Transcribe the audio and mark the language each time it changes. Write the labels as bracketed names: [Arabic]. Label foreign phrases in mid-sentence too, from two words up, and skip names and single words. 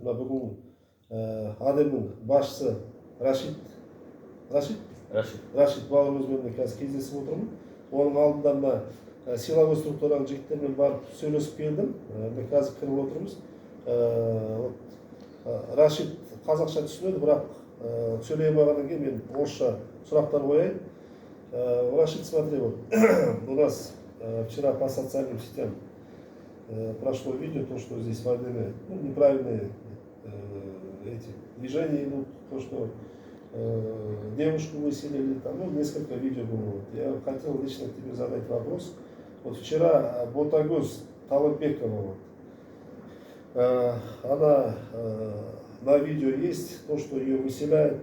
[Kazakh] Мына бүгін Адемнің басшысы Рашид бауырымызбен қазір кездесіп отырмын. Оның алдында мына силовой структураның жігіттермен барып сөйлесіп келдім. Қазір кіріп отырмыз. Рашид қазақша түсінеді, бірақ сөйлей алмағаннан кейін мен орысша сұрақтар қояйын. Рашид, [Russian] смотри, вот у нас вчера по социальным сетям прошло видео, то, что здесь в Адеме неправильные эти движения идут, то, что девушку выселили, там, несколько видео было. Я хотел лично тебе задать вопрос. Вот вчера Ботагөз Талатбекова, она на видео есть, то, что ее выселяют.